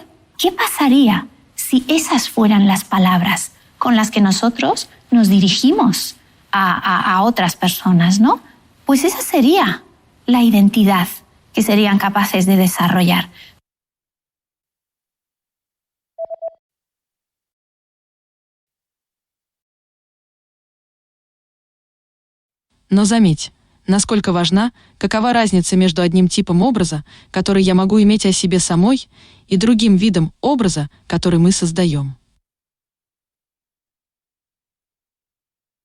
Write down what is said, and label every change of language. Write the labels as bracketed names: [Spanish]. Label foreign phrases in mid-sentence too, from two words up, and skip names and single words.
[Spanish] ¿Qué pasaría si esas fueran las palabras con las que nosotros nos dirigimos a otras personas, ¿no? Pues esa sería la identidad que serían capaces de desarrollar. [Russian] Но заметь, насколько важна, какова разница между одним типом образа, который я могу иметь о себе самой, и другим видом образа, который мы создаем.